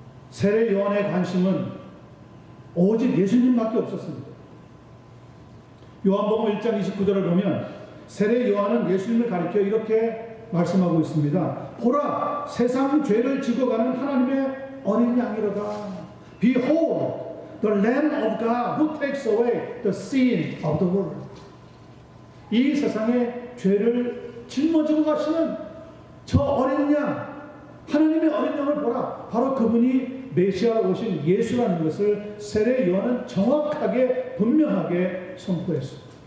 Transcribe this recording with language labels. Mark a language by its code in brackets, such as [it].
[ko] 세례 요한의 관심은 오직 예수님밖에 없었습니다. 요한복음 1장 29절을 보면 세례 요한은 예수님을 가리켜 이렇게 말씀하고 있습니다. 보라, 세상 죄를 지고 가는 하나님의 어린 양이로다. [en] Behold, the Lamb of God who takes away the sin of the world. [ko] 이 세상의 죄를 짊어지고 가시는 저 어린 양, 하나님의 어린 양을 보라. 바로 그분이 메시아로 오신 예수라는 것을 세례 요한은 정확하게 분명하게 선포했습니다.